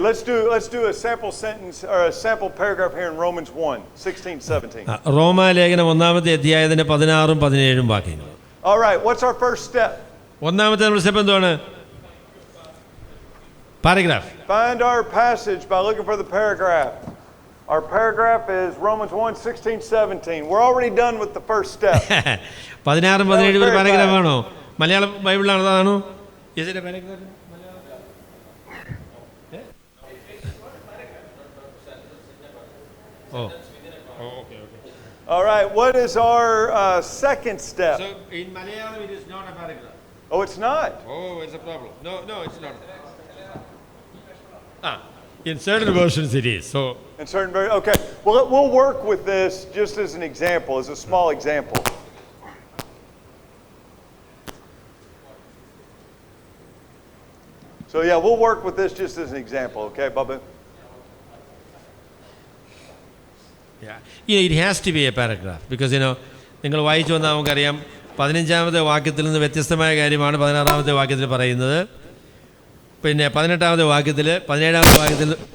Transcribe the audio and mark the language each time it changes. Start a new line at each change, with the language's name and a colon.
English: Let's do a sample sentence or a sample paragraph here in Romans 1:16-17.
Malayalam: റോമാലേഖനം 1-ാമത്തെ അധ്യായത്തിന്റെ 16ഉം 17ഉം വാക്യങ്ങൾ.
English: All right. What's our first step?
Malayalam: ഒന്നാമത്തെ നമ്മുടെ step എന്താണ്?
English: Paragraph. Find our passage by looking for the paragraph. Our paragraph is Romans 1:16-17. We're already done with the first step.
Malayalam: 16ഉം 17ഉം ഒരു പാരഗ്രാഫാണോ? മലയാള ബൈബിളിലാണോ? അതാണോ?
English: Is it a paragraph? Okay. All right. What is our second step? So in Malayalam it is not a paragraph. Oh, it's not. Oh, it's a problem. No, it's not. In certain versions it is. So In certain okay. Well, we'll work with this just as an example, as a small example. So yeah, we'll work with this just as an example, okay, Bubba? it has to be a paragraph because
Malayalam: നിങ്ങൾ വായിച്ചു വന്നാൽ നമുക്കറിയാം 15ാമത്തെ വാക്യത്തിൽ നിന്ന് വ്യത്യസ്തമായ കാര്യമാണ് 16ാമത്തെ വാക്യത്തിൽ പറയുന്നത്. പിന്നെ 18ാമത്തെ വാക്യത്തിൽ 17ാമത്തെ വാക്യത്തിൽ